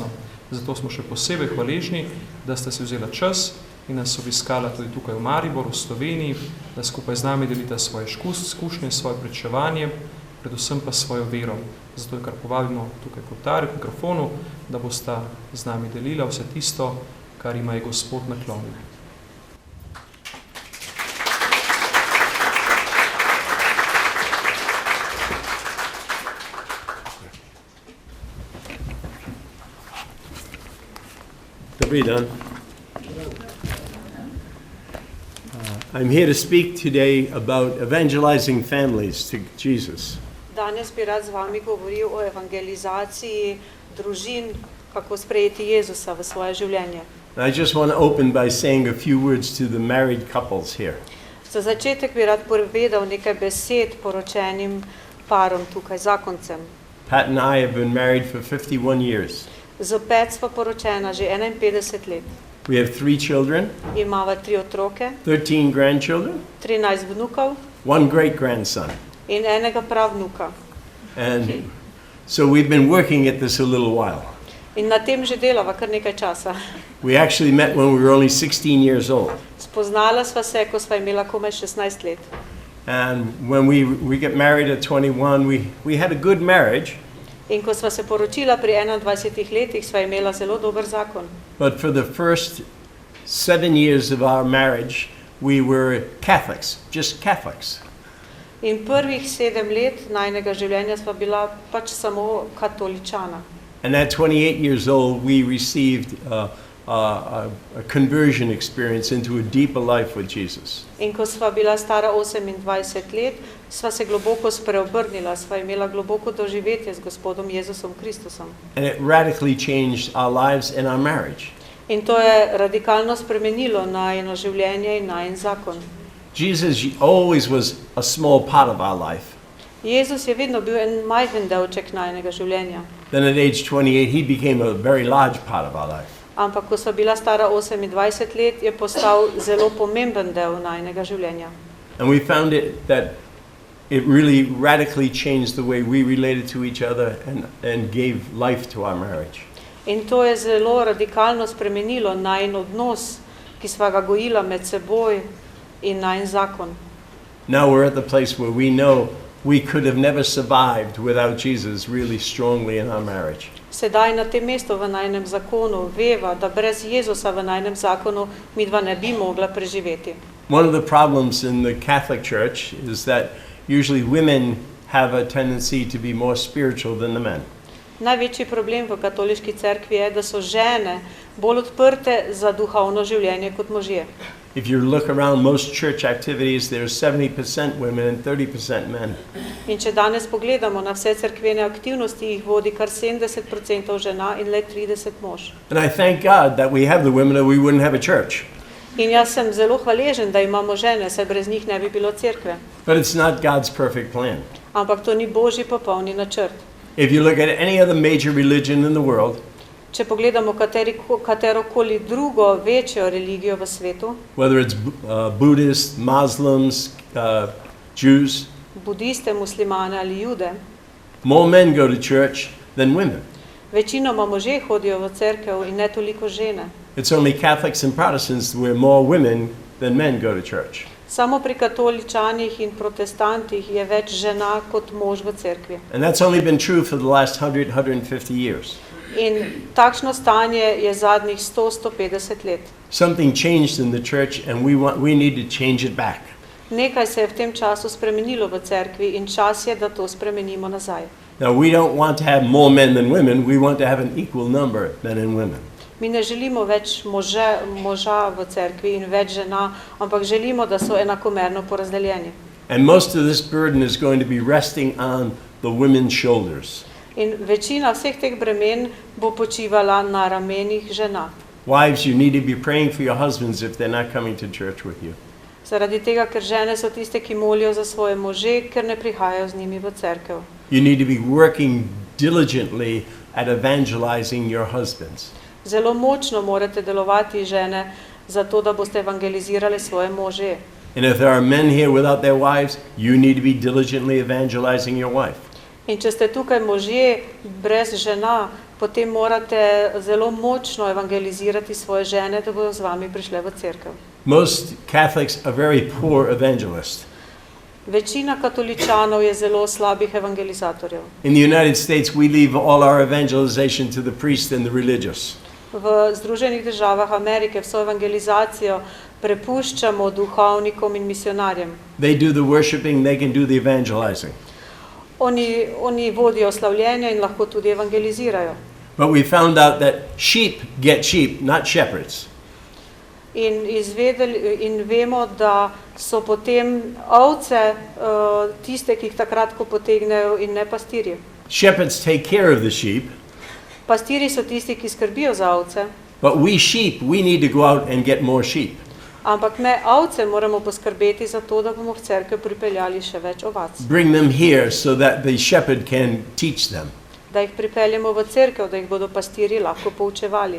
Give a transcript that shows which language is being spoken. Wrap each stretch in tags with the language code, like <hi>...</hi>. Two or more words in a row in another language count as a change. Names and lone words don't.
<sl>Zato smo še posebej hvaležni, da sta si vzela čas in nas obiskala tudi tukaj v Mariboru, v Sloveniji, da skupaj z nami delita svoje izkušnje, svoje pričevanje, predvsem pa svojo vero. Zato je kar povabimo tukaj k oltarju, k mikrofonu, da bosta z nami delila vse tisto, kar ima je Gospod naklonil.</sl> <cs>Dobrý den.</cs> <en>I'm here to speak today about evangelizing families to Jesus.</en> <sl>Danes bi rad z vami govoril o evangelizaciji družin, kako sprejeti Jezusa v svoje življenje.</sl> <en>I just want to open by saying a few words to the married couples here.</en> <sl>Za začetek bi rad povedal nekaj besed poročenim parom tukaj, zakoncem.</sl> <en>Pat and I have been married for 51 years.</en> <sl>Z Pet sva poročena že 51 let.</sl> <en>We have 3 children,</en> <sl>Imava 3 otroke,</sl> <en>13 grandchildren,</en> <sl>13 vnukov</sl> <en>1 great-grandson.</en> <sl>in enega pravnuka.</sl> <en>And so we've been working at this a little while.</en> <sl>In na tem že delava kar nekaj časa.</sl> <en>We actually met when we were only 16 years old.</en> <sl>Spoznala sva se, ko sva imela komaj 16 let.</sl> <en>And when we got married at 21, we had a good marriage.</en> <sl>In ko sva se poročila pri 21 letih, sva imela zelo dober zakon.</sl> <en>But for the first 7 years of our marriage, we were Catholics, just Catholics.</en> <sl>In prvih 7 let najnega življenja sva bila pač samo katoličana.</sl> <en>And at 28 years old, we received a conversion experience into a deeper life with Jesus.</en> <sl>In ko sva bila stara 28 let, sva se globoko spreobrnila, sva imela globoko doživetje z Gospodom Jezusom Kristusom.</sl> <en>And it radically changed our lives and our marriage.</en> <sl>In to je radikalno spremenilo najino življenje in najin zakon.</sl> <en>Jesus always was a small part of our life.</en> <sl>Jezus je vedno bil en majhen delček najinega življenja.</sl> <en>Then at age 28, he became a very large part of our life.</en> <sl>Ampak ko sva bila stara 28 let, je postal zelo pomemben del najinega življenja.</sl> <en>And we found that it really radically changed the way we related to each other and gave life to our marriage.</en> <sl>In to je zelo radikalno spremenilo najin odnos, ki sva ga gojila med seboj in najin zakon.</sl> <en>Now we're at the place where we know we could have never survived without Jesus really strongly in our marriage.</en> <sl>Sedaj na tem mestu v najinem zakonu veva, da brez Jezusa v najinem zakonu midva ne bi mogla preživeti.</sl> <en>One of the problems in the Catholic Church is that usually women have a tendency to be more spiritual than the men.</en> <sl>Največji problem v katoliški cerkvi je, da so žene bolj odprte za duhovno življenje kot možje.</sl> <en>If you look around most church activities, there's 70% women and 30% men.</en> <sl>In če danes pogledamo na vse cerkvene aktivnosti, jih vodi kar 70% žena in le 30 mož.</sl> <en>And I thank God that we have the women or we wouldn't have a church.</en> <sl>In jaz sem zelo hvaležen, da imamo žene, saj brez njih ne bi bilo cerkve.</sl> <en>But it's not God's perfect plan.</en> <sl>Ampak to ni Božji popolni načrt.</sl> <en>If you look at any other major religion in the world,</en> <sl>Če pogledamo katerokoli drugo večjo religijo v svetu,</sl> <en>whether it's Buddhists, Muslims, Jews,</en> <sl>budiste, muslimane ali jude,</sl> <en>More men go to church than women.</en> <sl>Večinoma možje hodijo v cerkev in ne toliko žene.</sl> <en>It's only Catholics and Protestants where more women than men go to church.</en> <sl>Samo pri katoličanih in protestantih je več žena kot mož v cerkvi.</sl> <en>And that's only been true for the last 150 years.</en> <sl>In takšno stanje je zadnjih 100-150 let.</sl> <en>Something changed in the church and we need to change it back.</en> <sl>Nekaj se je v tem času spremenilo v cerkvi in čas je, da to spremenimo nazaj.</sl> <en>Now, we don't want to have more men than women. We want to have an equal number men and women.</en> <sl>Mi ne želimo več moža v cerkvi in več žena, ampak želimo, da so enakomerno porazdeljeni.</sl> <en>And most of this burden is going to be resting on the women's shoulders.</en> <sl>In večina vseh teh bremen bo počivala na ramenih žena.</sl> <en>Wives, you need to be praying for your husbands if they're not coming to church with you.</en> <sl>Zaradi tega, ker žene so tiste, ki molijo za svoje može, ker ne prihajajo z njimi v cerkev.</sl> <en>You need to be working diligently at evangelizing your husbands.</en> <sl>Zelo močno morate delovati žene, zato da boste evangelizirali svoje može.</sl> <en>And if there are men here without their wives, you need to be diligently evangelizing your wife.</en> <sl>In če ste tukaj možje brez žena, potem morate zelo močno evangelizirati svoje žene, da bodo z vami prišle v cerkev.</sl> <en>Most Catholics are very poor evangelists.</en> <sl>Večina katoličanov je zelo slabih evangelizatorjev.</sl> <en>In the United States, we leave all our evangelization to the priest and the religious.</en> <sl>V Združenih državah Amerike vso evangelizacijo prepuščamo duhovnikom in misionarjem.</sl> <en>They do the worshiping, they can do the evangelizing.</en> <sl>Oni vodijo slavljenja in lahko tudi evangelizirajo.</sl> <en>But we found out that sheep get sheep, not shepherds.</en> <sl>In vemo, da so potem ovce tiste, ki jih takrat, ko potegnejo, in ne pastirji.</sl> <en>Shepherds take care of the sheep.</en> <sl>Pastirji so tisti, ki skrbijo za ovce,</sl> <en>But we sheep, we need to go out and get more sheep.</en> <sl>ampak me ovce moramo poskrbeti za to, da bomo v cerkev pripeljali še več ovac.</sl> <en>Bring them here so that the shepherd can teach them.</en> <sl>Da jih pripeljemo v cerkev, da jih bodo pastirji lahko poučevali.</sl>